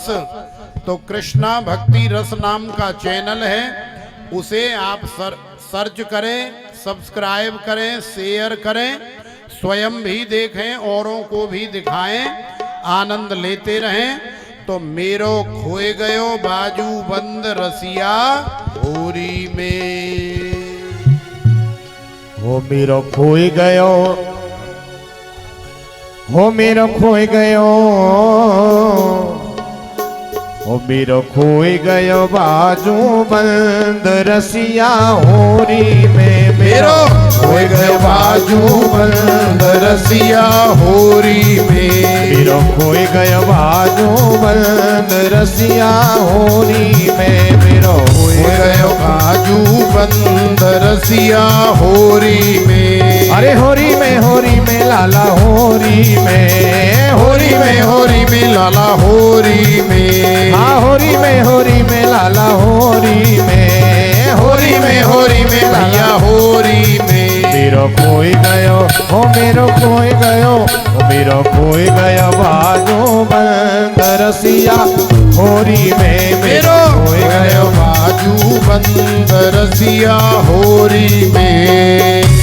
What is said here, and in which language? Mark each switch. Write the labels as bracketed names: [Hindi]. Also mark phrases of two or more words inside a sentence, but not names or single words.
[Hindi] तो कृष्णा भक्ति रस नाम का चैनल है, उसे आप सर्च करें, सब्सक्राइब करें, शेयर करें, स्वयं भी देखें, औरों को भी दिखाएं, आनंद लेते रहें। [Braj] तो मेरो खोए गयो बाजू बंद रसिया होरी में। हो मेरो खोए गयो, हो मेरो खोए गयो, हो मेरो खोए गयो बाजू बंद रसिया होरी में। मेरो खोए गयो बाजू बंद रसिया होरी में। मेरो खोए गयो बाजू बंद रसिया होरी में। मेरो खोए गयो बाजू बंद रसिया होरी में। अरे होरी में लाला होरी में। होरी में लाला होरी में। हाँ होरी में लाला होरी में। होरी होरी में भैया होरी में। मेरो खोई गयो हो मेरो खोई गयो हो मेरो खोई गयो बाजू बंद रसिया होरी में मेरो खोई गयो बाजू बंद रसिया होरी में।